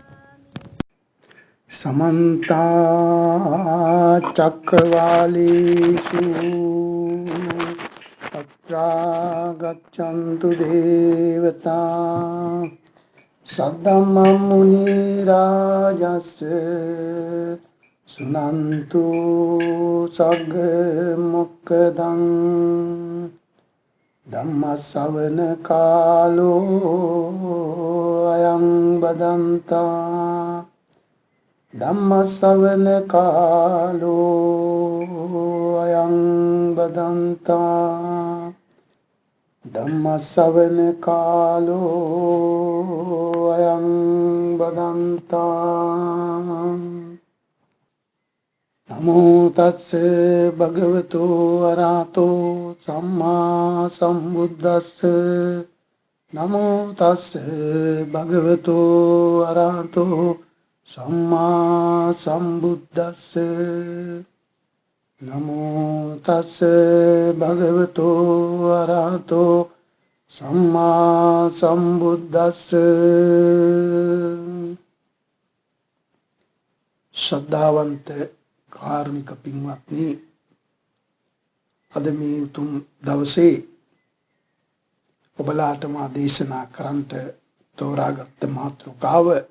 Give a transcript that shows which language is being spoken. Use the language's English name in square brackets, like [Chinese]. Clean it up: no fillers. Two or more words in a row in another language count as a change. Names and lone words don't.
[Pali] समन्ता चक्रवालेषु अत्रा गच्छन्तु देवता सद्धम्मं मुनिराजस्य सुनन्तु सग्मुक्तं धम्मश्रवण कालो अयं बदन्ता धम्मश्रवण कालो अयं बदन्ता ධම්ම ශ්‍රවණ කාලෝ අයං බදන්තා නමෝ තස්ස භගවතු අරහතෝ සම්මා සම්බුද්දස්ස නමෝ තස්ස භගවතු අරහතෝ සම්මා සම්බුද්දස්ස නමෝ තස්ස භගවතු අරහතෝ සම්මා සම්බුද්දස්ස. [Sinhala] ශ්‍රද්ධාවන්ත කාර්මික පින්වත්නි, අද මේ උතුම් දවසේ ඔබලාට මා දේශනා කරන්නට තෝරාගත් මාතෘකාව